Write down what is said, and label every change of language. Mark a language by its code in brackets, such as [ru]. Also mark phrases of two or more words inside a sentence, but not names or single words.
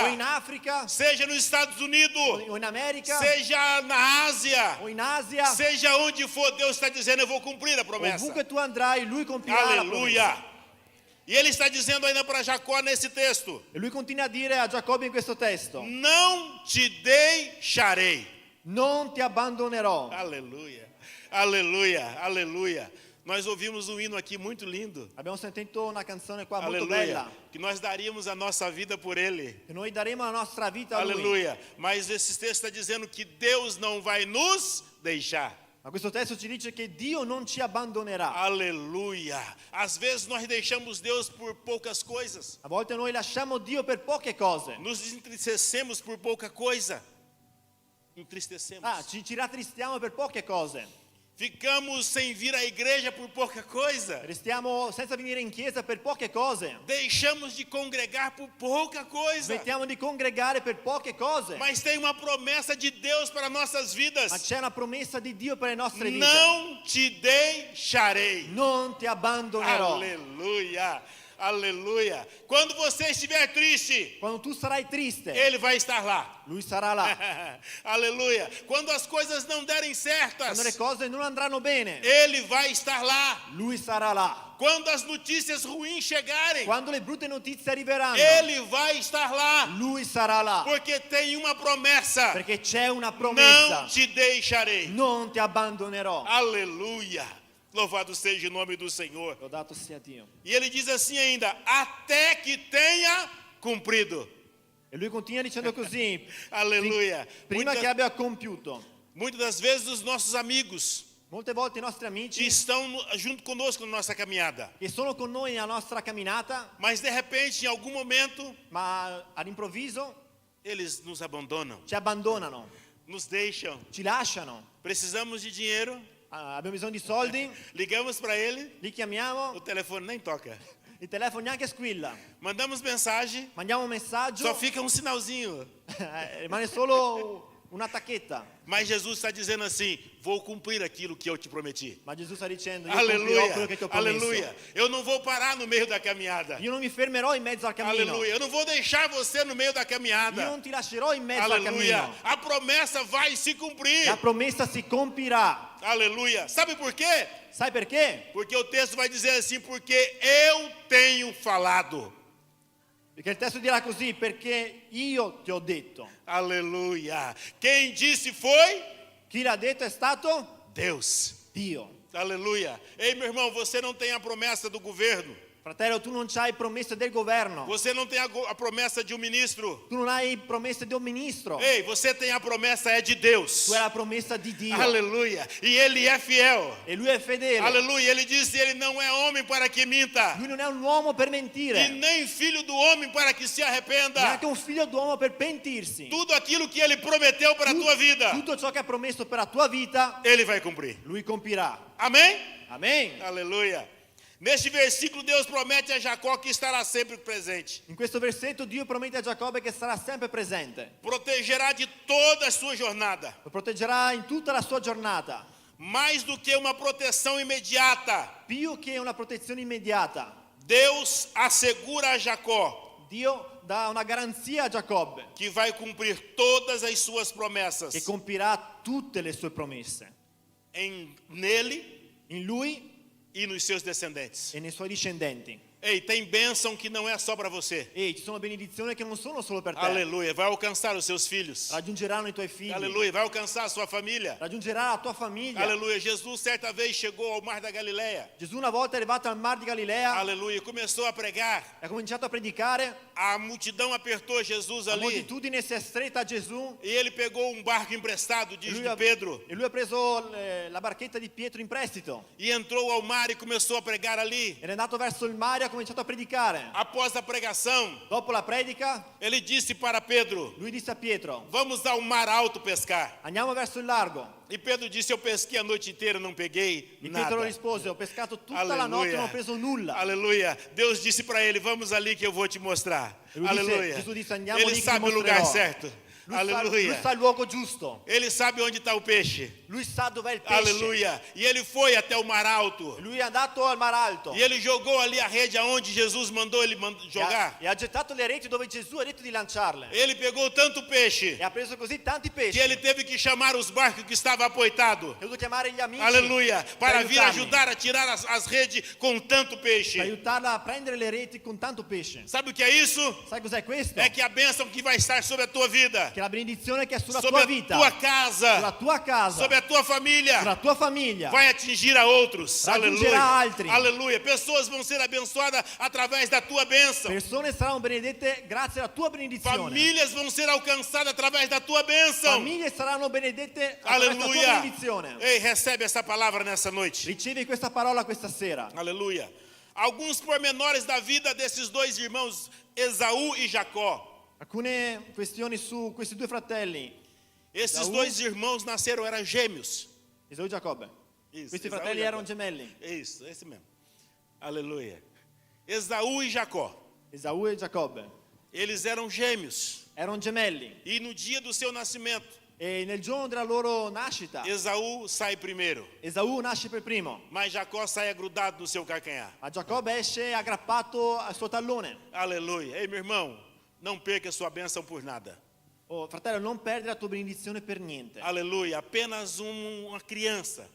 [it] o in Africa, [pt] seja nos Estados Unidos, [it] o in America, [pt] seja na Ásia, [it] o in Asia, [pt] seja onde for, Deus está dizendo: eu vou cumprir a promessa. [it] ovunque tu andrai, lui compirà la promessa. [pt] Aleluia. E ele está dizendo ainda para Jacó nesse texto: [it] E lui continua a dire a Giacobbe in questo testo, [pt] não te deixarei. [it] non ti abbandonerò. [pt] Aleluia, aleluia, aleluia. Nós ouvimos um hino aqui muito lindo. [it] Abbiamo sentito una canzone qua molto [pt] Aleluia. [it] bella, [pt] Que nós daríamos a nossa vida por ele. [it] che noi daremo la nostra vita a lui. [pt] Aleluia. Mas esse texto está dizendo que Deus não vai nos deixar. [it] Ma questo testo ci dice che Dio non ci abbandonerà. [pt] Aleluia. Às vezes nós deixamos Deus por poucas coisas. [it] A volte noi lasciamo Dio per poche cose. [pt] Nos entristecemos por pouca coisa. Entristecemos. [it] Ci rattristiamo per poche cose. [pt] Ficamos sem vir à igreja por pouca coisa. [it] Restiamo senza venire in chiesa per poche cose. [pt] Deixamos de congregar por pouca coisa. [it] Smettiamo di congregare per poche cose. [pt] Mas tem uma promessa de Deus para nossas vidas. [it] Ma c'è una promessa di Dio per le nostre vite. [pt] Não te deixarei. [it] Non ti abbandonerò. [pt] Aleluia. Aleluia. Quando você estiver triste, [it] Quando tu sarai triste, [pt] Ele vai estar lá. [it] Lui sarà là. [pt] Aleluia. Quando as coisas não derem certas, [it] Quando le cose non andranno bene, [pt] Ele vai estar lá. [it] Lui sarà là. [pt] Quando as notícias ruins chegarem, [it] Quando le brutte notizie arriveranno, [pt] Ele vai estar lá. [it] Lui sarà là. [pt] Porque tem uma promessa: [it] Perché c'è una [pt] não [it] promessa. [pt] te deixarei. [it] Non ti abbandonerò. [pt] Aleluia. Louvado seja o nome do Senhor. [it] Lodato sia Dio. [pt] E ele diz assim ainda: até que tenha cumprido. [it] E lui continua dicendo così, [pt] Aleluia. [it] prima che abbia compiuto. [pt] Muitas das vezes os nossos amigos [it] Molte volte i nostri amici [pt] estão junto conosco na nossa caminhada. [it] che sono con noi nella nostra camminata, [pt] Mas de repente, em algum momento, [it] ma all'improvviso [pt] eles nos abandonam, [it] ci abbandonano, [pt] nos deixam. [it] ci lasciano. [pt] Precisamos de dinheiro, [it] Abbiamo bisogno di soldi, [pt] ligamos para ele, [it] li chiamiamo, [pt] o telefone nem toca. [it] il telefono neanche squilla. [pt] Mandamos mensagem, [it] Mandiamo un messaggio, [pt] só fica um sinalzinho. [it] rimane solo una tacchetta. [pt] Mas Jesus está dizendo assim: vou cumprir aquilo que eu te prometi. [it] Ma Gesù sta dicendo, io compirò quello che ti ho promesso. [pt] Aleluia. Eu não vou parar no meio da caminhada. [it] Io non mi fermerò in mezzo al cammino. [pt] Aleluia. Eu não vou deixar você no meio da [it] Io [pt] caminhada. [it] non ti lascerò in mezzo al [pt] Aleluia. [it] cammino. [pt] A promessa vai se cumprir. [it] La promessa si compirà. [pt] Aleluia. Sabe por quê? [it] Sai perché? [pt] Porque o texto vai dizer assim: porque eu tenho falado. [it] Perché il testo dirà così, perché io ti ho detto. [pt] Aleluia. Quem disse foi [it] Chi l'ha detto è stato [pt] Deus. [it] Dio. [pt] Aleluia. Ei, meu irmão, você não tem a promessa do governo. [it] Fratello, tu non hai promesse del governo. [pt] Você não tem a promessa de um ministro. [it] Tu non hai promesse di un ministro. [pt] Ei, você tem a promessa é de Deus. [it] Tu hai la promessa di Dio. [pt] Aleluia. E ele é fiel. [it] E lui è fedele. [pt] Aleluia. Ele disse: ele não é homem para que minta, [it] Lui non è un uomo per e mentire. [pt] nem filho do homem para que se arrependa. [it] Neanche un figlio d'uomo per pentirsi. [pt] Tudo aquilo que ele prometeu para a tua vida, [it] Tutto ciò che ha promesso per la tua vita, [pt] ele vai cumprir. [it] lui compirà. [pt] Amém? [it] Amen. [pt] Aleluia. Neste versículo, Deus promete a Jacó que estará sempre presente. [it] In questo versetto Dio promette a Giacobbe che sarà sempre presente. [pt] Protegerá de toda a sua jornada. [it] Lo proteggerà in tutta la sua giornata. [pt] Mais do que uma proteção imediata, [it] Più che una protezione immediata, [pt] Deus assegura a Jacó [it] Dio dà una garanzia a Giacobbe [pt] que vai cumprir todas as suas promessas [it] che compirà tutte le sue promesse [pt] nele [it] in lui [pt] e nos seus descendentes. [it] e nei suoi discendenti. [pt] Ei, tem bênção que não é só para você. [it] E ci sono benedizioni che non sono solo per te. [pt] Aleluia. Vai alcançar os seus filhos. [it] Raggiungeranno i tuoi figli. [pt] Aleluia. Vai alcançar a sua família. [it] Raggiungerà la tua famiglia. [pt] Aleluia. Jesus certa vez chegou ao mar da Galileia. [it] Gesù una volta è arrivato al mar di Galilea, [pt] Aleluia. Começou a pregar. [it] ha cominciato a predicare, [pt] A multidão apertou Jesus [it] la [pt] ali. [it] moltitudine si è stretta a Gesù [pt] E ele pegou um barco emprestado, diz [it] e [pt] de Pedro. [it] lui ha preso la barchetta di Pietro in prestito. [pt] E entrou ao mar e começou a pregar ali. [it] Era andato verso il mare e ha cominciato a predicare. [pt] Após a pregação, [it] Dopo la predica, [pt] ele disse para Pedro: [it] lui disse a Pietro: [pt] vamos ao mar alto pescar. [it] andiamo verso il largo. [pt] E Pedro disse: eu pesquei a noite inteira, não peguei [it] E [pt] nada. [it] Pietro rispose: ho pescato tutta la notte e non ho preso nulla. [pt] Aleluia. Deus disse para ele: vamos ali que eu vou te mostrar. [it] E lui disse- [pt] Aleluia. [it] Gesù disse, andiamo [pt] Ele [it] lì che [pt] sabe [it] ti [pt] o lugar [it] mostrerò. [pt] certo. [it] Lui [pt] Aleluia. [it] sa il luogo giusto. [pt] Ele sabe onde está o peixe. [it] Lui sa dov'è il pesce. [pt] Aleluia. E ele foi até o mar alto. [it] Lui è andato al mar alto [pt] E ele jogou ali a rede aonde Jesus mandou ele jogar. [it] e ha gettato le reti dove Gesù ha detto di lanciarle. [pt] Ele pegou tanto peixe [it] E ha preso così tanti [pt] que [it] pesci. [pt] ele teve que chamar os barcos que estavam apoitados. [it] Ha dovuto chiamare gli amici [pt] Aleluia. Para vir [it] aiutarmi, [pt] ajudar a tirar as redes com tanto [it] per [pt] peixe. [it] aiutarla a prendere le reti con tanto pesce. [pt] Sabe o que é isso? [it] Sai cos'è questo? [pt] É que a bênção que vai estar sobre a tua vida, [it] Che la benedizione che è sulla [pt] sobre [it] tua [pt] a [it] vita, [pt] tua casa, [it] sulla tua casa, [pt] sobre a tua família, [it] sulla tua famiglia, [pt] vai atingir a outros. [it] Raggiungerà [pt] Aleluia. [it] altri. [pt] Aleluia. Pessoas vão ser abençoadas através da tua bênção. [it] persone saranno benedette grazie alla tua benedizione. [pt] Famílias vão ser alcançadas através da tua bênção. [it] Famiglie saranno benedette attraverso la tua [pt] Aleluia. [it] benedizione. [pt] Ei, recebe essa palavra nessa noite. [it] Ricevi questa parola questa sera. [pt] Aleluia. Alguns pormenores da vida desses dois irmãos, Esaú e Jacó. [it] Alcune questioni su questi due fratelli, [pt] Esses Esaú. dois irmãos nasceram, eram gêmeos. [it] Esau e Giacobbe. [pt] Isso, [it] Questi [pt] Esaú e [it] fratelli [pt] Jacó. [it] erano gemelli, [pt] Isso, esse mesmo. Aleluia. Esaú e Jacó. [it] Esaù e Giacobbe. [pt] Eles eram gêmeos. [it] Erano gemelli [pt] E no dia do seu nascimento, [it] e nel giorno della loro nascita [pt] Esaú sai primeiro. [it] Esaù nasce per primo, [pt] Mas Jacó sai grudado no seu calcanhar. [it] ma Giacobbe esce aggrappato al suo tallone. [pt] Aleluia. Ei, meu irmão, não perca sua bênção por nada. [it] Oh, fratello, non perdere la tua benedizione per niente. [pt] Aleluia. Apenas uma criança